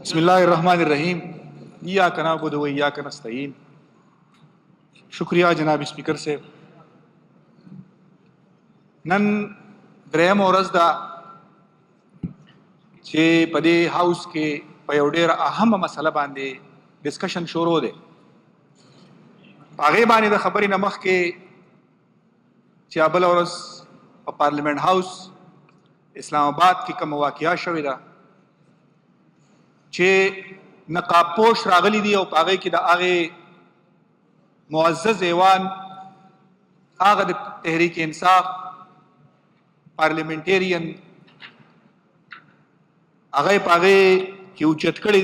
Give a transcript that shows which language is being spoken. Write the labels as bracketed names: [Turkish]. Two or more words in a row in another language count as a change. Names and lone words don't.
[Arabic] بسم الله الرحمن الرحیم ایاک نعبد و ایاک نستعین. [Urdu] شکریہ جناب اسپیکر سے. [Pashto] نن دریم ورځ ده چې په دې هاوس کې په یو ډېره اهمه مسله باندې ډسکشن شروع دی. په هغې باندې د خبرې نه مخکې چې بله ورځ په پارلیمنټ هاوس اسلام آباد کې کومه واقعه شوې ده چې نقاب پوش راغلی دي او په هغې کې د هغې معزز ایوان هغه د تحریک انصاف پارلیمنټیرین هغه په هغې کې اوچت کړی دي.